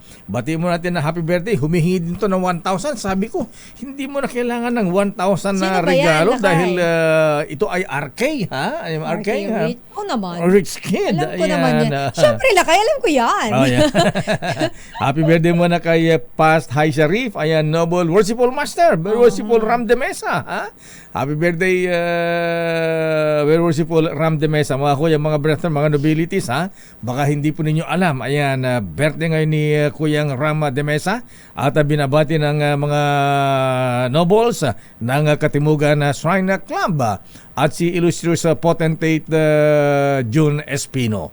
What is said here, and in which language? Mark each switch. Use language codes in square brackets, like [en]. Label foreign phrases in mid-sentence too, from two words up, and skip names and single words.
[tl] Bati mo natin na [en] happy birthday. [tl] Humihingi din to ng 1,000. Sabi ko, hindi mo na kailangan ng 1,000 na Sino ba yan, regalo Lakay? dahil ito ay RK, ha? Ay, RK, ha? Rich. Naman. [en] Rich kid. [tl] Alam ko naman yan. Siyempre, Lakay, alam ko yan. [en] Oh, yeah. Happy birthday [tl] muna kay [en] Past High Sharif. Ayan, Noble Worshipful Master. Very Worshipful Ram de Mesa. Ha? Happy birthday, Very Worshipful Ram de Mesa. [tl] Mga kuya, mga brethren, mga nobilities. Ha? Baka hindi po ninyo alam. Ayan, birthday ngayon ni Kuyang Ram de Mesa. At binabati ng mga nobles ng Katimugan Shrine Club. At si [en] illustrious potentate [tl] June Espino.